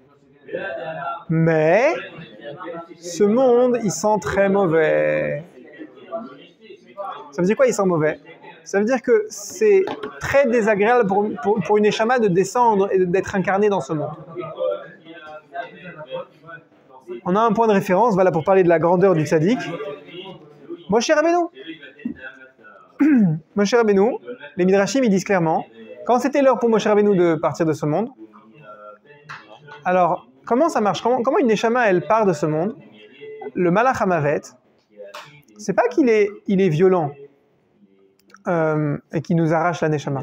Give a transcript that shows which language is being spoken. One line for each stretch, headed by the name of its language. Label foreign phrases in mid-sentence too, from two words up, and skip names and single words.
French: Mais ce monde, il sent très mauvais. Ça veut dire quoi, il sent mauvais? Ça veut dire que c'est très désagréable pour une Neshama de descendre et d'être incarné dans ce monde. On a un point de référence, voilà, pour parler de la grandeur du tzaddik. Moshe Rabbeinu. Moshe Rabbeinu, les Midrashim, ils disent clairement, quand c'était l'heure pour Moshe Rabbeinu de partir de ce monde, alors, comment ça marche? Comment une Neshama, elle part de ce monde? Le
Hebrew: מלאך המוות,
French: c'est pas qu'il est violent et qu'il nous arrache la Neshama.